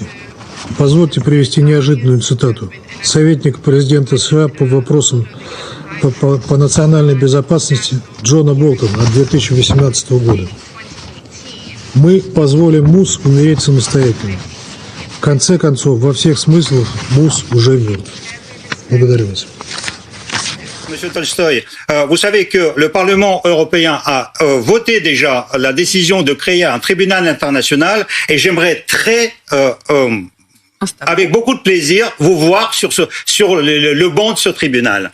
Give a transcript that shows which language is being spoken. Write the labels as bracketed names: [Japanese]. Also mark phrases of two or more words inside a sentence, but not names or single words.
[Russian] Позвольте привести неожиданную цитату. Советник президента США по вопросам по национальной безопасности Джона Болтона от 2018 года. Мы позволим МУС умереть самостоятельно. В конце концов, во всех смыслах МУС уже мертв. Благодарю вас. [French] Monsieur Tolstoï, vous savez que le Parlement européen a voté déjà la décision de créer un tribunal international et j'aimerais avec beaucoup de plaisir vous voir sur le banc de ce tribunal.